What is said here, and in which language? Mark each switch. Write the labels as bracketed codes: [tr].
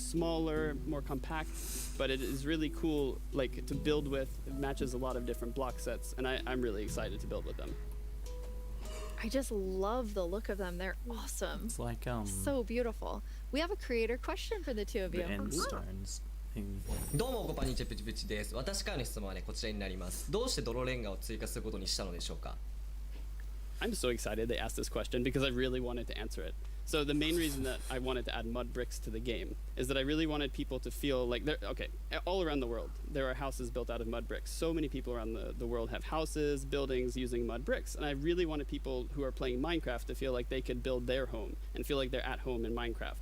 [en] smaller, more compact, but it is really cool like to build with. It matches a lot of different block sets, and I'm really excited to build with them. I just love the look of them. They're awesome. It's like So beautiful. We have a creator question for the two of you. the end stones thing. [ja] どうもこんにちは、プチプチです。私からの質問はね、こちらになります。どうして泥レンガを追加することにしたのでしょうか？ [en] I'm so excited they asked this question because I really wanted to answer it. So the main reason that I wanted to add mud bricks to the game is that I really wanted people to feel like they're okay. All around the world, there are houses built out of mud bricks. So many people around the world have houses, buildings using mud bricks, and I really wanted people who are playing Minecraft to feel like they could build their home and feel like they're at home in Minecraft.